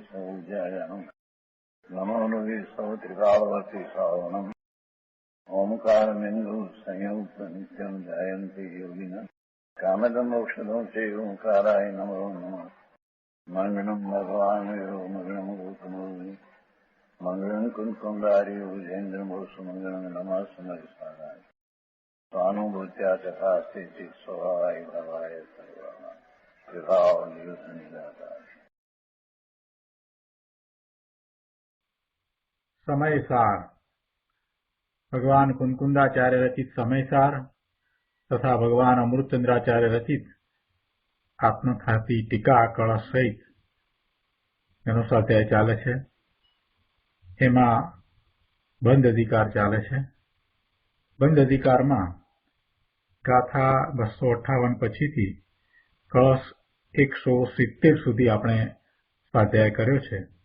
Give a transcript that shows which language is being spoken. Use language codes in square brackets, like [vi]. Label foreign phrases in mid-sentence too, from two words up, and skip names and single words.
[sa] सौज्यायानम् नमो लोये सौत्रिकालवर्ति सावनम् ओंकारमिन्दु संयुक्त नित्यम् जायन्ति योगिनः कामदम् मोक्षदम् चैव ओंकाराय नमो नमः मङ्गलम् भगवान् मङ्गलम् गौतमोऽग्नि मङ्गलम् कुन्कुण्डार्यो विजेन्द्रमोऽस्तु मङ्गलम् नमः समरिसाराय स्वानुभूत्या चकास्ते चित् स्वभावाय भवाय सर्वाः विभावनिदाताय। [gu] સમયસાર ભગવાન કુંકુંદાચાર્ય રચિત સમયસાર તથા ભગવાન અમૃતચંદ્રાચાર્ય રચિત આત્મખાતી ટીકા કળશ સહિત એનો સ્વાધ્યાય ચાલે છે। એમાં બંધ અધિકાર ચાલે છે। બંધ અધિકારમાં ગાથા 258 પછીથી કળશ 170 સુધી આપણે સ્વાધ્યાય કર્યો છે।